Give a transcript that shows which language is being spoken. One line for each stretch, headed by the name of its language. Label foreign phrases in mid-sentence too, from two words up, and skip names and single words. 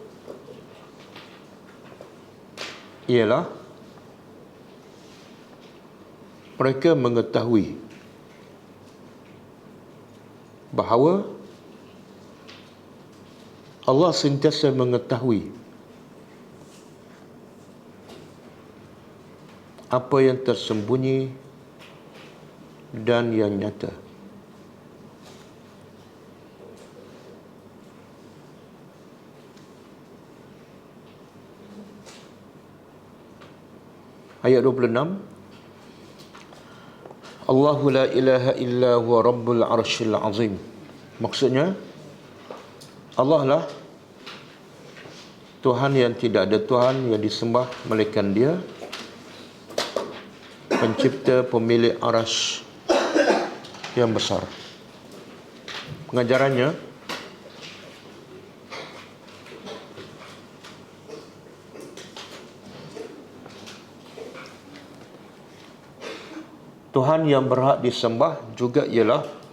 Malay: ialah mereka mengetahui bahawa Allah sentiasa mengetahui apa yang tersembunyi dan yang nyata. Ayat 26,
Arabic: الله لا إله إلا هو رب العرش العظيم.
Malay: Maksudnya, Allah lah Tuhan yang tidak ada Tuhan yang disembah melainkan Dia, pencipta, pemilik arasy yang besar. Pengajarannya, Tuhan yang berhak disembah juga ialah